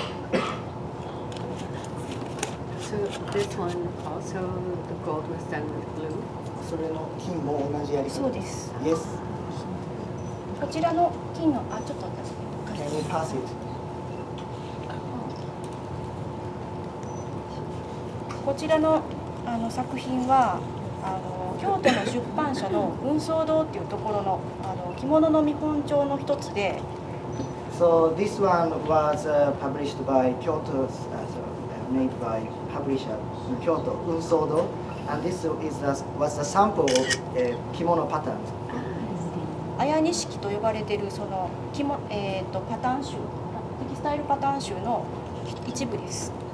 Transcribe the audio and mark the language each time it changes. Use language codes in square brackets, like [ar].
[en] So this one also the gold was done with glue. [ja] それの金も同じやり方。そうです。 [en] Yes. [ja] こちらの金のちょっと私。 [en] Can you pass it? [ja] こちらの作品は京都の出版社の運送堂っていうところの着物の見本帳の一つで。 [en] So this one was published by Kyoto, made by publisher in Kyoto, Unsodo, and this was a sample of kimono pattern. [ja] 綾錦と呼ばれているそのパターン集、テキスタイルパターン集の一部です。